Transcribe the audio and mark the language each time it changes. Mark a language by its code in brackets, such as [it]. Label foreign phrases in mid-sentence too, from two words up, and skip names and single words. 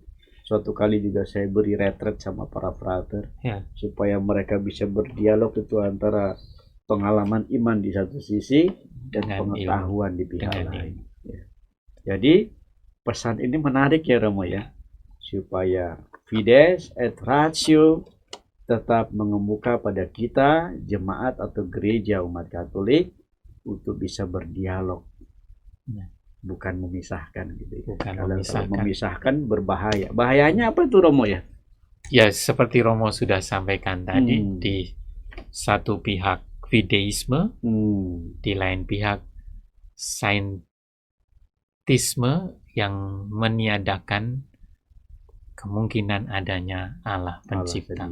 [id] Suatu kali juga saya beri retret sama para frater, supaya mereka bisa berdialog itu antara pengalaman iman di satu sisi dan pengetahuan di pihak lain. Ya. Jadi pesan ini menarik ya Romo ya, supaya fides et ratio tetap mengemuka pada kita jemaat atau gereja umat Katolik untuk bisa berdialog, bukan memisahkan gitu ya. Kalau memisahkan berbahaya. Bahayanya apa tuh Romo ya? Ya seperti Romo sudah sampaikan tadi, di satu pihak fideisme, di lain pihak saintisme yang meniadakan kemungkinan adanya Allah pencipta.